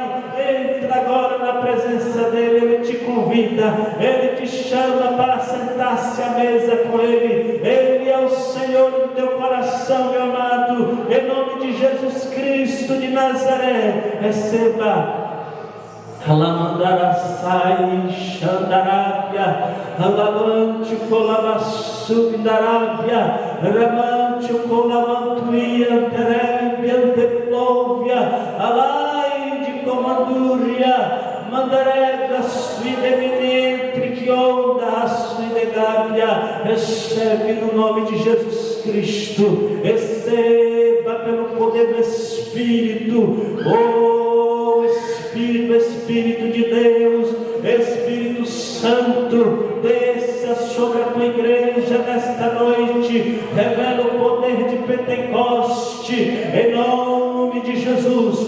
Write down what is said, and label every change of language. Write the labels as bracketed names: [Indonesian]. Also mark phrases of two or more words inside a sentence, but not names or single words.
[Portuguese] Entra agora na presença dEle. Ele te convida, Ele te chama para sentar-se à mesa com Ele. Ele é o Senhor do teu coração, meu amado. Em nome de Jesus Cristo de Nazaré, receba. Alamandarasai Xandarábia, Alamante Colavassubindarábia, Ramante Colavantuia, Terébia, Teplovia, Alai de Comandúria, Mandarega, Suidemine, Triquionda, Suidegábia. Recebe no nome de Jesus Cristo, receba pelo poder do Espírito. Espírito de Deus, Espírito Santo, desça sobre a tua igreja nesta noite, revela o poder de Pentecoste, em nome de Jesus.